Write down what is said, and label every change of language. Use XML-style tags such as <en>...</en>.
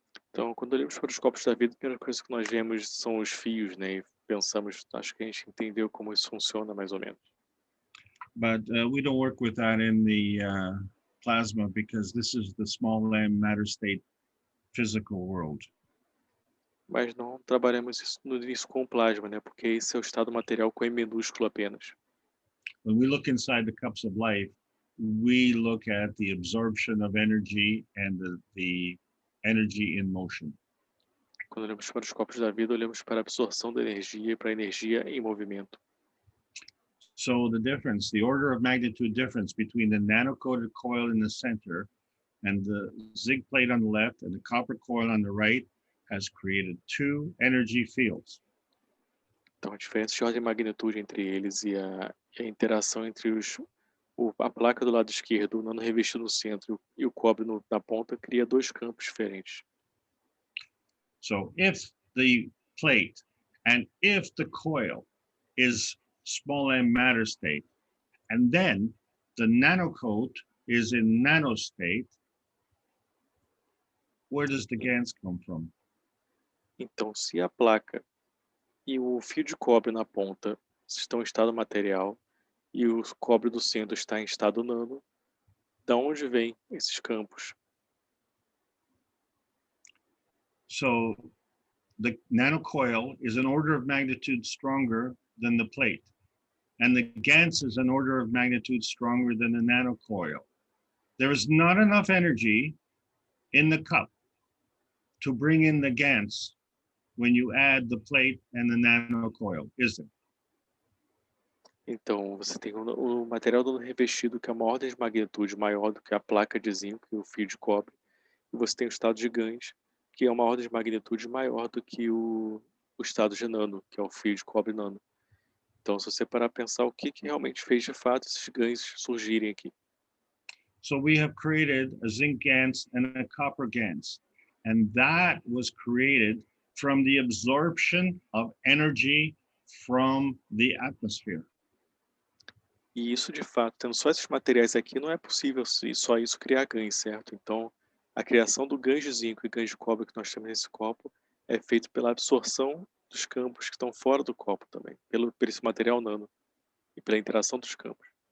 <pt>Então, quando olhamos para os copos da vida, a primeira coisa que nós vemos são os fios, né? E pensamos, acho que a gente entendeu como isso funciona mais ou menos.</pt> <en>But we don't work with that in the plasma because this is the small m matter state physical world.</en> <pt>Mas não trabalhamos isso com plasma, né? Porque esse é o estado material com M minúsculo apenas.</pt> <en>When we look inside the cups of life, we look at the absorption of energy and the energy in motion.</en> <pt>Quando olhamos para os copos da vida, olhamos para a absorção da energia e para a energia em movimento.</pt> <en>So the difference, the order of magnitude difference between the nano-coated coil in the center and the zinc plate on the left and the copper coil on the right has created two energy fields.</en> <pt>Então, a diferença de ordem de magnitude entre eles e a interação entre a placa do lado esquerdo, o nano revestido no centro e o cobre na ponta, cria dois campos diferentes.</pt> <en>So if the plate and if the coil is small m matter state, and then the nanocoat is in nano state, where does the GaNs come from?</en> <pt>Então, se a placa e o fio de cobre na ponta estão em estado material e o cobre do centro está em estado nano, da onde vêm esses campos?</pt> <en>So the nanocoil is an order of magnitude stronger than the plate, and the GaNs is an order of magnitude stronger than the nanocoil. There is not enough energy in the cup to bring in the GaNs when you add the plate and the nanocoil, is it?</en> <pt>Então, você tem o material do revestido que é uma ordem de magnitude maior do que a placa de zinco e o fio de cobre, e você tem o estado de GaNs, que é uma ordem de magnitude maior do que o estado de nano, que é o fio de cobre nano. Então, se você parar para pensar o que realmente fez de fato esses GaNs surgirem aqui.</pt> <en>So we have created a zinc GaNs and a copper GaNs, and that was created from the absorption of energy from the atmosphere.</en> <pt>E isso, de fato, tendo só esses materiais aqui, não é possível só isso criar GaNs, certo? Então, a criação do GaN de zinco e GaN de cobre que nós temos nesse copo é feito pela absorção dos campos que estão fora do copo também, por esse material nano e pela interação dos campos.</pt>